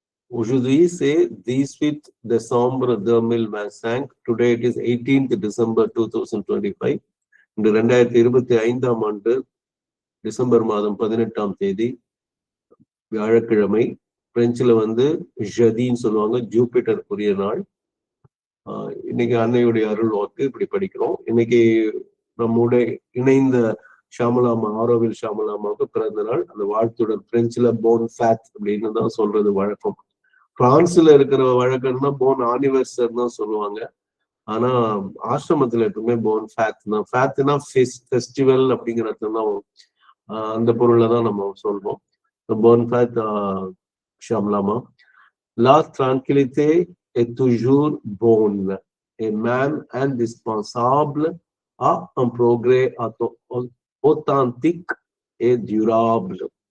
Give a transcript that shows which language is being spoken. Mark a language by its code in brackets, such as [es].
[fr] Aujourd'hui, c'est 18 décembre 2025. [en] Today it is 18th December 2025. [ta] இந்த 2025ஆம் ஆண்டு December மாதம் 18ஆம் தேதி வியாழக்கிழமை. பிரெஞ்சுல ஜதின்னு சொல்லுவாங்க, ஜூபிட்டருக்குரிய நாள். இன்னைக்கு அன்னையுடைய அருள் வாக்கு இப்படி படிக்கிறோம். இன்னைக்கு நம்முடைய இணைந்த ஷாமலாமா, ஆரோவில் ஷாமலாமாவுக்கு பிறந்த நாள். அந்த வாழ்த்துடன் பிரெஞ்சுல போன் ஃபேட் அப்படின்னு தான் சொல்றது வழக்கம். பிரான்ஸ்ல இருக்கிற வழக்கம்னா போன் ஆனிவர்சர் தான் சொல்லுவாங்க. ஆனா ஆசிரமத்துல எப்பவுமே போன் ஃபேட் தான். ஃபேட்னா ஃபெஸ்டிவல் அப்படிங்கிறது தான் அந்த பொருள்ல தான் நம்ம சொல்றோம். Phone fat ஷாமலாமா. [fr] La tranquillité est toujours bonne. Un man indispensable à un progrès authentique et durable.